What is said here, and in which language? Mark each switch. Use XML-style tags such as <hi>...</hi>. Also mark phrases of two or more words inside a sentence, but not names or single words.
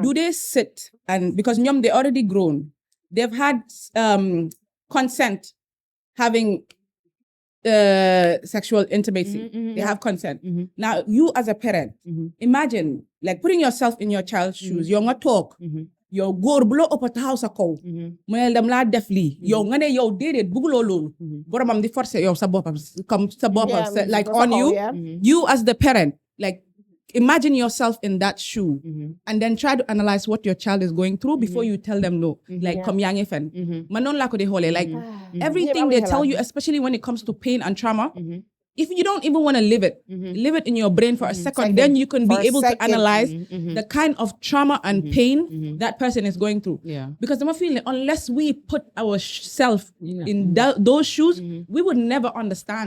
<en>do they sit and because ñoom they already grown, they've had consent having sexual intimacy. They have consent. Now, you as a parent, imagine like putting yourself in your child's shoes. You're not talk.</en> <wo>Yow góor bu la ëpp taxaw sa kaw mu ne dem laa def lii yow nga ne yow déedéet bugguloo loolu boromam di forcer yow sa boppam comme sa boppam</wo> <en>like on you you as the parent like imagine yourself in that shoe and then try to analyze what your child is going through before you tell them no like</en> <wo>comme yaa ngi fen man noonu laa ko di xoolee</wo> <en>like everything they tell you especially when it comes to pain and trauma if you don't even want to live it in your brain for a second, then you can be able to analyze the kind of trauma and pain that person is going through. Yeah. Because I'm feeling unless we put ourselves in those shoes, we would never understand.</en>